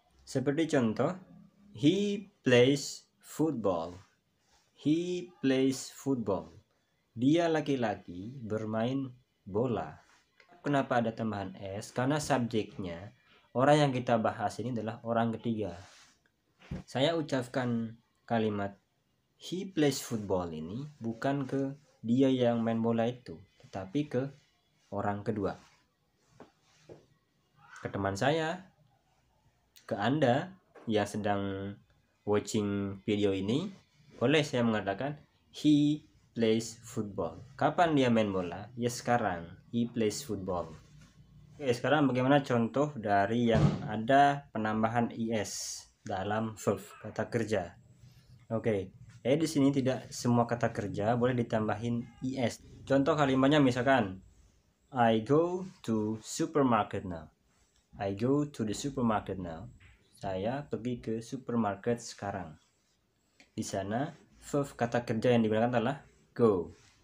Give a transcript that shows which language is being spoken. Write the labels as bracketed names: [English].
[English] Seperti contoh, he plays football. He plays football. [Indonesian] Dia laki-laki bermain bola. Kenapa ada tambahan s? Karena subjeknya orang yang kita bahas ini adalah orang ketiga. Saya ucapkan kalimat [English] he plays football [Indonesian] ini bukan ke dia yang main bola itu, tetapi ke orang kedua, ke teman saya, ke Anda yang sedang [English] watching video [Indonesian] ini. Boleh saya mengatakan [English] he plays football. [Indonesian] Kapan dia main bola? Ya sekarang, [English] he plays football. [Indonesian] Oke, sekarang bagaimana contoh dari yang ada penambahan is dalam verb kata kerja? Oke, di sini tidak semua kata kerja boleh ditambahin is. [English] Contoh kalimatnya misalkan I go to supermarket now. I go to the supermarket now. [Indonesian] Saya pergi ke supermarket sekarang. Di sana verb kata kerja yang digunakan adalah go.